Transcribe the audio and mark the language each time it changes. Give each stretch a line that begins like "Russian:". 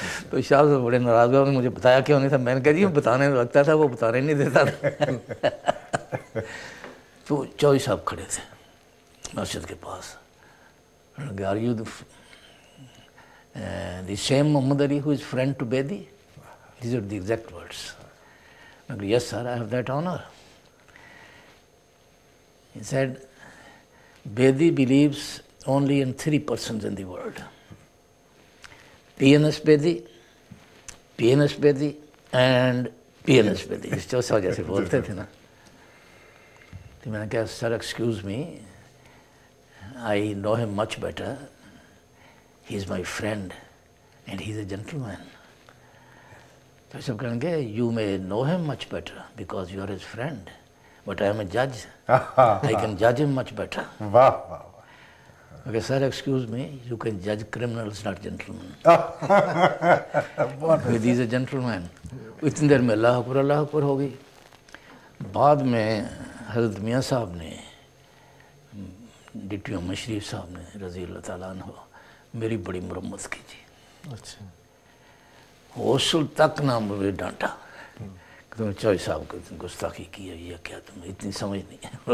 Urdu: تو شاہ صاحب بڑے ناراض ہوئے، مجھے بتایا کیوں نہیں تھا. میں نے کہا جی بتانے لگتا تھا، وہ بتانے نہیں دیتا تھا. تو چوئی صاحب کھڑے تھے مسجد کے پاس.
English: Are you the same Muhammad Ali who is friend to Bedi? These are the exact words. I go, yes sir, I have that honor. He said, Bedi believes only in 3 persons in the world. PNS Bedi, PNS Bedi and PNS Bedi.
Urdu: اس چوسا جیسے بولتے تھے نا. تو میں نے کہا سر excuse me,
English: I know him much better. He is my friend and he is a gentleman.
Urdu: تو سب کہیں گے
English: you may know him much better because you are his friend. But I am a judge. I can judge him much better.
Urdu: واہ واہ.
English: Okay, sir, excuse me, you can judge criminals, not gentlemen. He is a gentleman.
Urdu: اتنی دیر میں اللہ اکبر ہو گئی. بعد میں حضرت میاں صاحب نے، ڈپٹی محمد شریف صاحب نے رضی اللہ تعالیٰ عنہ میری بڑی مرمت کی جی. اچھا. حوصل تک نہ مجھے ڈانٹا کہ تم نے چوئی صاحب کو گستاخی کی ہے، یہ کیا تمہیں اتنی سمجھ نہیں ہے.